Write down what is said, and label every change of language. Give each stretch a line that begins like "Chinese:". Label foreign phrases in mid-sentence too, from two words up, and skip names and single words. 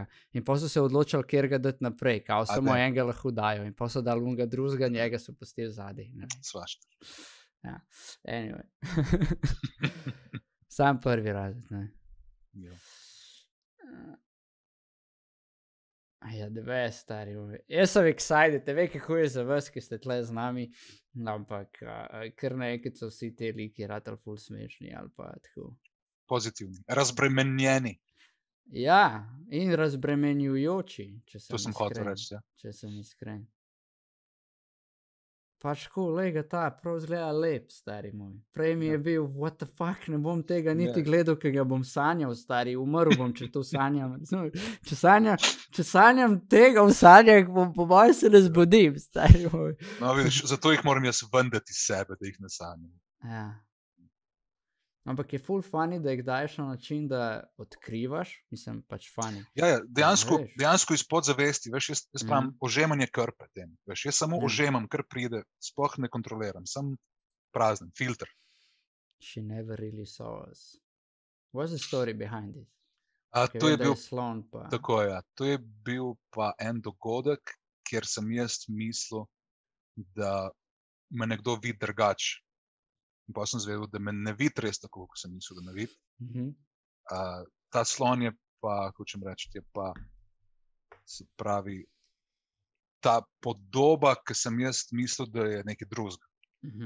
Slovenian: In pa so se odločili, kjer ga dati naprej, kao samo enega lahko dajo. In pa so dali unga drugega, njega so pustili zadaj. Svašta. Ja, anyway. Sam prvi razred, ne. Ja,
English: the best,
Slovenian: stari. Jaz sem excited, te ve, kako je za vas, ki ste tle z nami, ampak kar nekaj so vsi te liki ratali ful smešni ali pa tako. Pozitivni, razbremenjeni. Ja, in razbremenjujoči, če sem iskren. To sem hotel reči, ja. Če sem iskren. Pač ko, lega ta, prav zgleda lep, stari moj. Prej mi je bil,
English: what the fuck,
Slovenian: ne bom tega niti gledal, ker ga bom sanjal, stari, umrl bom, če to sanjam. Če sanjam tega v sanjah, po mojem se ne zbudim, stari moj. No, vidiš, zato jih moram jaz vendati iz sebe, da jih ne sanjam. Ja. Ampak je ful funny, da jih daješ na način, da odkrivaš, mislim, pač funny. Ja, dejansko iz podzavesti, veš, jaz pravim ožemanje krpe tem, veš, jaz samo ožemam, kar pride, sploh ne kontroliram, sem prazen, filter.
English: She never really saw us. What's the story behind this?
Slovenian: To je bil, slon pa. Tako je, to je bil pa en dogodek, kjer sem jaz mislil, da me nekdo vidi drugače. In pa sem zvedel, da me ne vidi res tako, kot sem mislil, da me vidi. Ta slon je pa, hočem reči, je pa, se pravi, ta podoba, ki sem jaz mislil, da je nekaj drugega.